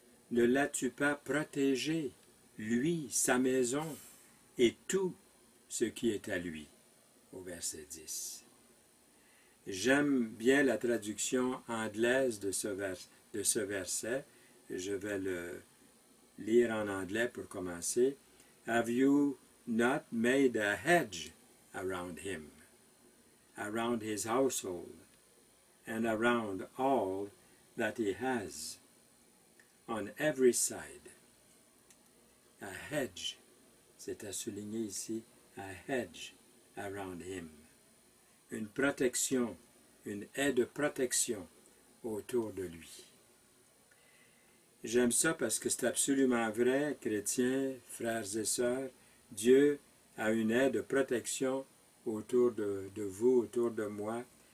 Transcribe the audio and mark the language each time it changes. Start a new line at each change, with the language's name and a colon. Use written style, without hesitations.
French: Ne l'as-tu pas protégé, lui, sa maison, et tout ce qui est à lui? » Au verset 10. J'aime bien la traduction anglaise de ce verset. Je vais le lire en anglais pour commencer.
English: « Have you not made a hedge around him, around his household, and around all that he has, on every side? » A hedge,
French: c'est à souligner ici,
English: a hedge around him.
French: Une protection, une haie de protection autour de lui. J'aime ça parce que c'est absolument vrai, chrétiens, frères et sœurs, Dieu a une haie de protection autour de vous, autour de moi,